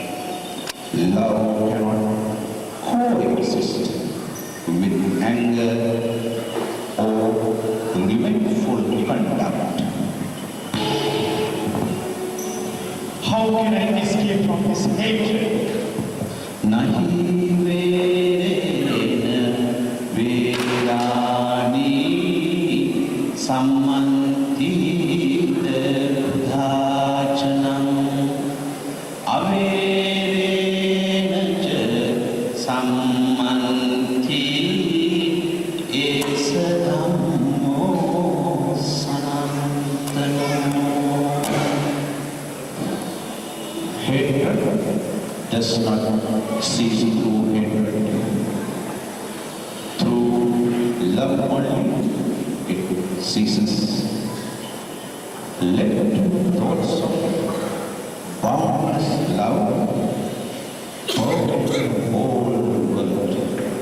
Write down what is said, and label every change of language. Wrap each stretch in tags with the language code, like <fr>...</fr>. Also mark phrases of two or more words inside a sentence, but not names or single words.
<en>Love cannot coexist with anger or revengeful conduct. How can I escape from this hatred?</en> <pi>Nahi verena verani sammantita dhachanam averena ca sammanti esa dhammo sanatano.</pi> <en>Hatred does not cease through hatred. Through love only it ceases. Let thoughts of boundless love pervade the whole world,</en>